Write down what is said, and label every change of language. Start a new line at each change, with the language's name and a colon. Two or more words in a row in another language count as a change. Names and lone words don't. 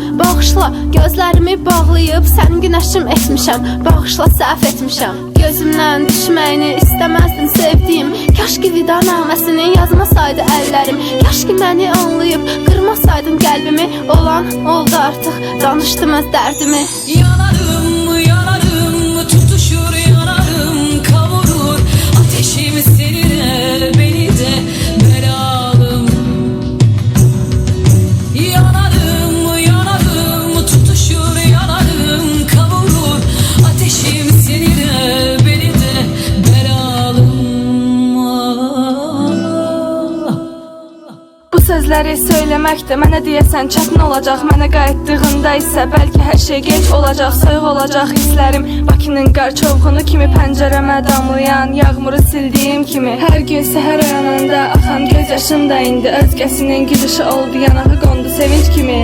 Azerbaijani: Bağışla, gözlərimi bağlayıb sənin günəşim etmişəm. Bağışla, səhv etmişəm. Gözümdən düşməyini istəməzdin sevdiyim. Kaş ki vida naməsini yazmasaydı əllərim. Kaş ki məni anlayıb qırmasaydın qəlbimi. Olan oldu artıq, danışdım öz dərdimi.
Turkish: Yanarım, yanarım, tutuşur yanarım, kavurur ateşim seni de beni de belalım. Yanarım, yanarım, tutuşur yanarım, kavurur ateşim seni de beni de belalım.
Azerbaijani: Bu sözləri söyləmək də mənə deyəsən çətin olacaq. Mənə qayıtdığında isə bəlkə hər şey gec olacaq. Soyuq olacaq hisslərim, Bakının qar çovğunu kimi pəncərəmə damlayan yağmuru sildiyim kimi. Hər gün səhər oyananda axan göz yaşım da indi özgəsinin gülüşü oldu, yanağı qondu sevinç kimi.